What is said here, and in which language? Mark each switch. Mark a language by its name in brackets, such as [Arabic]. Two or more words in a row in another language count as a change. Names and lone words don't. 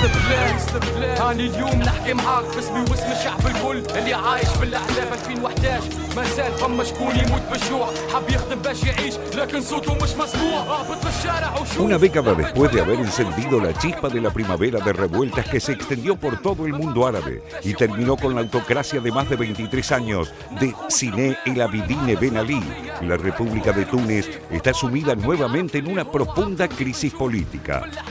[Arabic] هاني اليوم نحكي معاك باسمي واسم الشعب الكل اللي عايش بالاحلام 2011 ما زال فما شكون يموت بالجوع حب يخدم باش يعيش لكن صوته مش مسموع هابط للشارع وشوف. [Spanish] Una década después de haber encendido la chispa de la primavera de revueltas que se extendió por todo el mundo árabe y terminó con la autocracia de más de 23 años de Zine El Abidine Ben Ali, la República de Túnez está sumida nuevamente en una profunda crisis política.